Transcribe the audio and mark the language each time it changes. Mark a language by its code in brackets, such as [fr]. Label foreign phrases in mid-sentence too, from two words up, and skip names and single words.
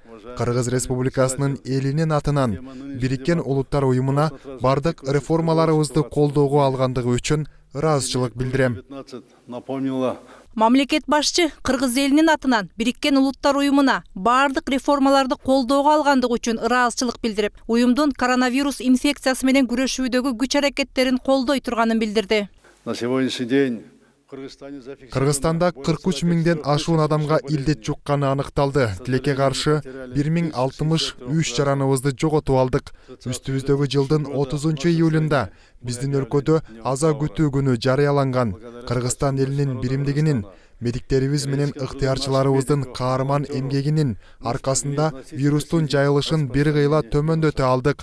[ky] Кыргыз Республикасынын элинин атынан Бириккен Улуттар Уюмуна бардык реформаларыбызды колдоого алгандыгы үчүн ыраазычылык билдирем. Мамлекет башчы Кыргыз элинин атынан Бириккен Улуттар Уюмуна бардык реформаларды колдоого алгандыгы үчүн ыраазычылык билдирип, уюмдун коронавирус инфекциясы менен күрөшүүдөгү күч-аракеттерин колдой турганын билдирди. [ru] На сегодняшний день [ky] Кыргызстанда 43 миңден ашуун адамга илдет жукканы аныкталды. Тилекке каршы 1063 жараныбызды жоготуп алдык. Үстүбүздөгү жылдын 30 июлунда биздин өлкөдө аза күтүү күнү жарыяланган. Кыргызстан элинин биримдигинин, медиктерибиз менен ыктыярчыларыбыздын каарман эмгегинин аркасында вирустун жайылышын бир кыйла төмөндөтө алдык.